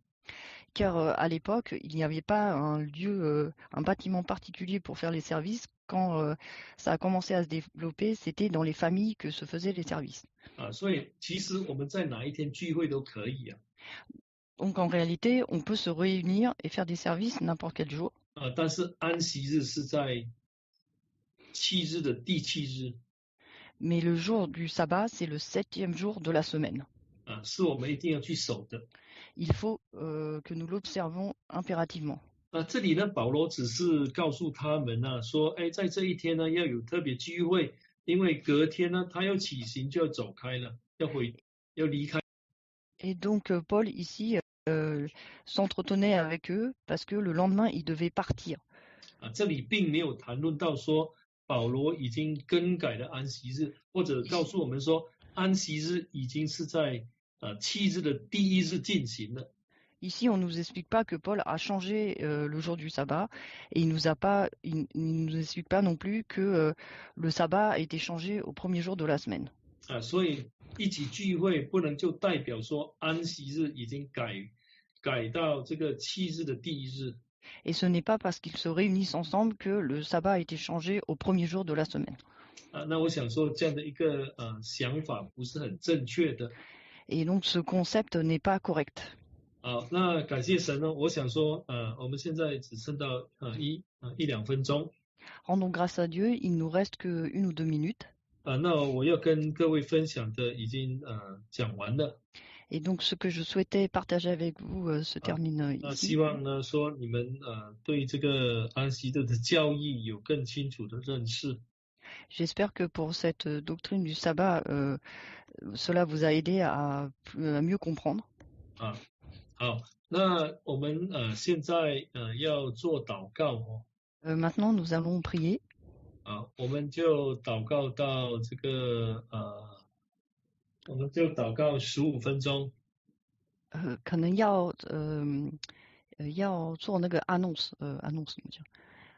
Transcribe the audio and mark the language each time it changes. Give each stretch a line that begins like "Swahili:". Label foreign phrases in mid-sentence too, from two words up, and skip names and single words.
French: Car à l'époque, il n'y avait pas un lieu, un bâtiment particulier pour faire les services. Quand ça a commencé à se développer, c'était dans les familles que se faisaient les services.
Chinese: 所以其实我们在哪一天聚会都可以啊。
French: Donc en réalité, on peut se réunir et faire des services n'importe quel jour.
Chinese: 但是安息日是在7日的第7日。
French: Mais le jour du sabbat, c'est le 7e jour de la semaine.
Chinese: 是我们一定要去守的。
French: Il faut que nous l'observons impérativement.
Chinese: 这里呢，保罗只是告诉他们呢，说，在这一天呢要有特别聚会，因为隔天呢他要起行就要走开了，要离开。
French: Et donc Paul ici s'entretenait avec eux parce que le lendemain il devait partir.
Chinese: 这里并没有谈论到说保罗已经更改了安息日，或者告诉我们说安息日已经是在7日的第1日进行了。
French: Ici, on ne nous explique pas que Paul a changé le jour du sabbat et il nous explique pas non plus que le sabbat a été changé au premier jour de la semaine.
Chinese: 所以一起聚会不能就代表说安息日已经改到这个7日的第1日。
French: Et ce n'est pas parce qu'ils se réunissent ensemble que le sabbat a été changé au premier jour de la semaine.
Chinese: 那我想说这样的一个想法不是很正确的。
French: Et donc ce concept n'est pas correct.
Chinese: 那感谢神呢，我想说我们现在只剩到一两分钟。
French: Rendons grâce à Dieu, il nous reste que 1 ou 2 minutes.
Chinese: 那我要跟各位分享的已经讲完了。
French: Et donc ce que je souhaitais partager avec vous se termine ici.
Chinese: 希望呢说你们对这个安息日的教义有更清楚的认识。
French: J'espère que pour cette doctrine du sabbat, cela vous a aidé à mieux comprendre.
Chinese: 好，那我们现在要做祷告哦。
French: Maintenant, nous allons prier.
Chinese: 我们就祷告到这个我们就祷告15分钟。可能要做那个annonce，annonce怎么讲？